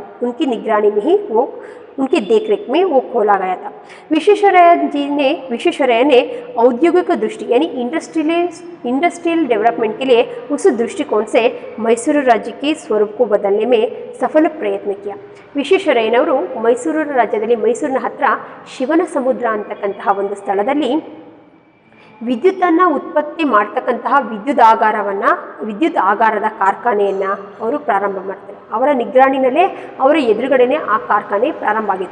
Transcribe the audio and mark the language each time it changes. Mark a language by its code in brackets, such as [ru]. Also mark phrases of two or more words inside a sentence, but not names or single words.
[hi] उनकी निगरानी में ही वो, उनकी देखरेख में वो खोला गया था। विश्वेश्वरैया ने औद्योगिक दृष्टि यानी [en] industrial development [hi] के लिए उस दृष्टिकोण से मैसूर राज्य के स्वरूप को बदलने में सफल प्रयत्न किया। [kn] ವಿಶ್ವೇಶ್ವರಯ್ಯನವರು ಮೈಸೂರು ರಾಜ್ಯದಲ್ಲಿ ಮೈಸೂರಿನ ಹತ್ರ ಶಿವನ ಸಮುದ್ರ ಅಂತಕ್ಕಂತಹ ಒಂದು ಸ್ಥಳದಲ್ಲಿ ವಿದ್ಯುತ್ತನ್ನು ಉತ್ಪತ್ತಿ ಮಾಡ್ತಕ್ಕಂತಹ ವಿದ್ಯುತ್ ಆಗಾರದ ಕಾರ್ಖಾನೆಯನ್ನು ಅವರು ಪ್ರಾರಂಭ ಮಾಡ್ತಾರೆ. ಅವರ ನಿಗ್ರಾಣಿನಲ್ಲೇ, ಅವರ ಎದುರುಗಡೆನೇ ಆ ಕಾರ್ಖಾನೆ ಪ್ರಾರಂಭ ಆಗಿತ್ತು.